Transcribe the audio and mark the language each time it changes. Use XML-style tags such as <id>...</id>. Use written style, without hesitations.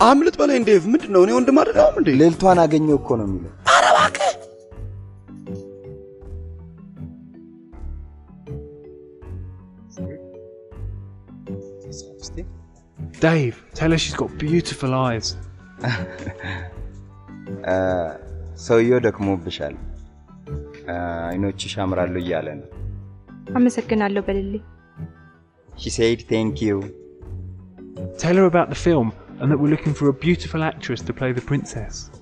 <am>አምልጥ በለኝ ዴቭ። ምንድነው? እኔ ወንድም አይደለም እንዴ? ሌልቷን አገኘው እኮ ነው የሚለው። ኧረ እባክህ።</am> <en>Dave, tell her she's got beautiful eyes.</en> <am>ሰውየው ደክሞብሻል። አይኖችሽ ያምራሉ እያለ ነው። አመሰግናለሁ በልልኝ።</am> <en>She said thank you. Tell her about the film and that we're looking for a beautiful actress to play the princess.</en>